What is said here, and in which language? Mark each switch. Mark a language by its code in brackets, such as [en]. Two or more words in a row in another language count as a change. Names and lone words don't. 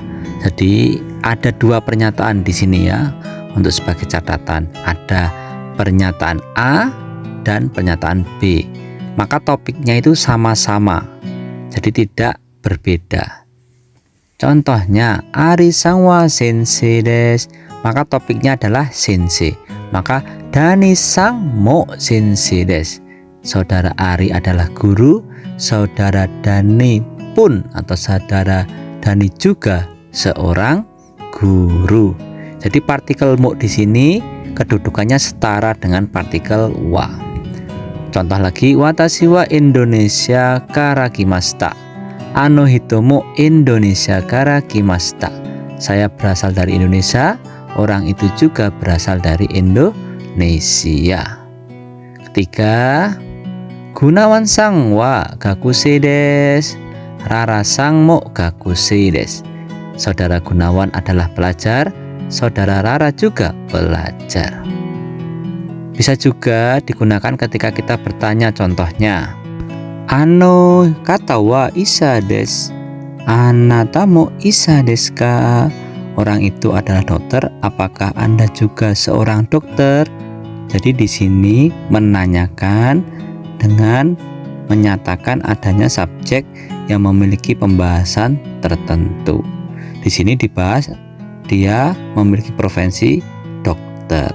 [id] Jadi ada dua pernyataan di sini ya. Untuk sebagai catatan, ada pernyataan A dan pernyataan B. Maka topiknya itu sama-sama, jadi tidak berbeda. Contohnya, [ja] アリさんは先生です. [id] Maka topiknya adalah sensei. [ja] Maka ダニさんも先生です. [id] Saudara Ari adalah guru, saudara Dani pun atau saudara Dani juga seorang guru. Jadi partikel mo di sini kedudukannya setara dengan partikel wa. Contoh lagi, [ja] 私はインドネシアから来ました. あの人もインドネシアから来ました. [id] Saya berasal dari Indonesia, orang itu juga berasal dari Indonesia. [ja] Ketiga, グナワンさんは学生です. ララさんも学生です. [id] Saudara Gunawan adalah pelajar, saudara Rara juga pelajar. Bisa juga digunakan ketika kita bertanya, contohnya, [ja] あの方は医者です. あなたも医者ですか? [id] Orang itu adalah dokter, apakah Anda juga seorang dokter? Jadi di sini menanyakan dengan menyatakan adanya subjek yang memiliki pembahasan tertentu. Di sini dibahas dia memiliki profesi dokter.